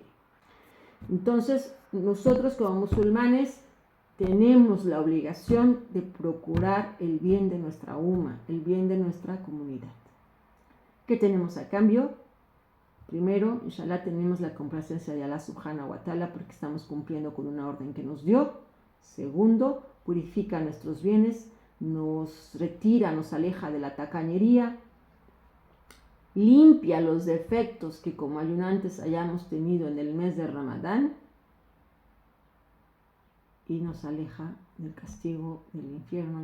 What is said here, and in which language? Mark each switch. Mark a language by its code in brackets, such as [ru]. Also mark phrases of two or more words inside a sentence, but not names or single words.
[es] Entonces, nosotros como musulmanes tenemos la obligación de procurar el bien de nuestra umma, el bien de nuestra comunidad. ¿Qué tenemos a cambio? Primero, inshallah, tenemos la complacencia de Allah [ar] سبحانه وتعالى [es] porque estamos cumpliendo con una orden que nos dio. Segundo, purifica nuestros bienes, nos retira, nos aleja de la tacañería, limpia los defectos que como ayunantes hayamos tenido en el mes de Ramadán, y nos aleja del castigo del infierno.